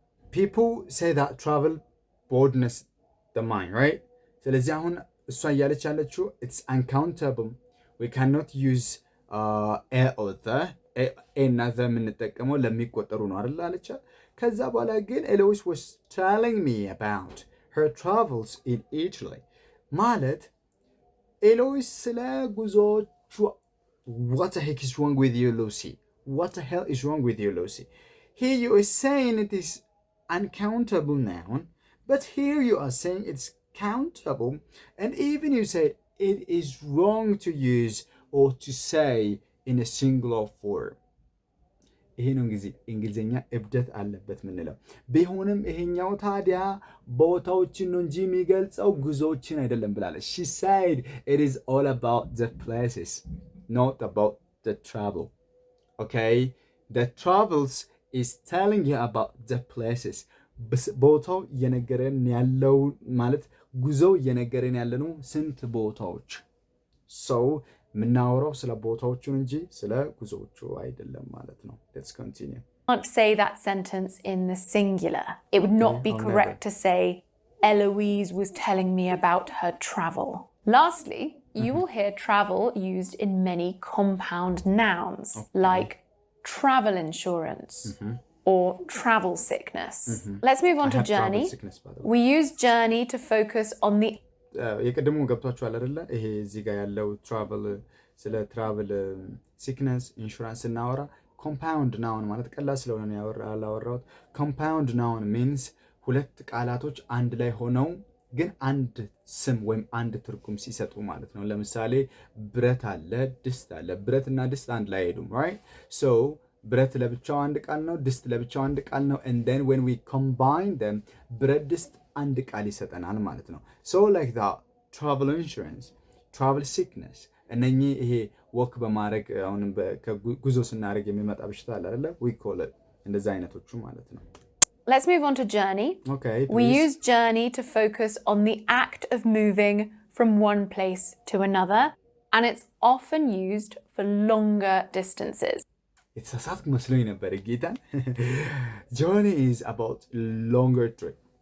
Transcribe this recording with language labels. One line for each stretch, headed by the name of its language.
English: People say that travel broadens the mind, right?
Amharic: ስለዚህ አሁን እሷ እያለች ያለችው
English: it's uncountable. We cannot use a or the
Amharic: እና
English: the
Amharic: የምንጠቀመው ለሚቆጠሩ ነው አይደል አለቻ። ከዛ በኋላ ግን
English: Eloise was telling me about her travels in Italy
Amharic: ማለት Eloise ስለ ጉዞዎቿ
English: what the heck is wrong with you, Lucy? What the hell is wrong with you, Lucy? Here you are saying it is uncountable noun, but here you are saying it's countable, and even you said it is wrong to use or to say in a singular form.
Amharic: ይሄ ነው እንግሊዝኛ እብደት አለበት ምንለው። ቢሆንም ይሄኛው ታዲያ ቦታዎችን ነው እንጂ የሚገልጸው ጉዞዎችን አይደለም ብላለች።
English: She said it is all about the places, not about the travel. Okay? The travels is telling you about the places.
Amharic: ቦታው እየነገረን ያለው ማለት ጉዞው እየነገረን ያለነው ስንት ቦታዎች so ምናወራው ስለ ቦታዎቹ እንጂ ስለ ጉዞዎቹ አይደለም ማለት ነው.
English: Let's continue. Can't say that sentence in the singular. It would not be correct to say Eloise was telling me about her travel. Lastly, you will hear travel used in many compound nouns like travel insurance or travel sickness. Let's move on to journey. We use journey to focus on the
Amharic: የቀደሙ ገብቷችኋል አይደለ? ይሄ እዚህ ጋር ያለው ትራቨል ስለ ትራቨል ሲክነስ ኢንሹራንስ እናወራ ኮምፓውንድ ናውን ማለት ቀላል ስለሆነ ነው ያላወራሁት። ኮምፓውንድ ናውን ሚንስ ሁለት ቃላቶች አንድ ላይ ሆነው ግን አንድ ስም ወይም አንድ ትርጉም ሲሰጡ ማለት ነው። ለምሳሌ ብረት አለ፣ ድስት አለ። ብረት እና ድስት አንድ ላይ አይሄዱም። ራይት ሶ ብረት ለብቻው አንድ ቃል ነው፣ ድስት ለብቻው አንድ ቃል ነው።
English: and then when we combine them
Amharic: ብረት ድስት አንድ ቃል ይሰጠናል ማለት ነው።
English: so like that travel insurance, travel sickness
Amharic: እነኚህ ይሄ ወክ በማድረግ አሁን ከጉዞ ስናደርግ የሚመጣ በሽታ አለ አይደለ?
English: we call it
Amharic: እንደዛ አይነቶቹ ማለት ነው።
English: Let's move on to journey. Okay, we use journey to focus on the act of moving from one place to another, and it's often used for longer distances.
Amharic: የተሳሳትኩ መስሎኝ ነበር ጌታን።
English: journey is about longer trip.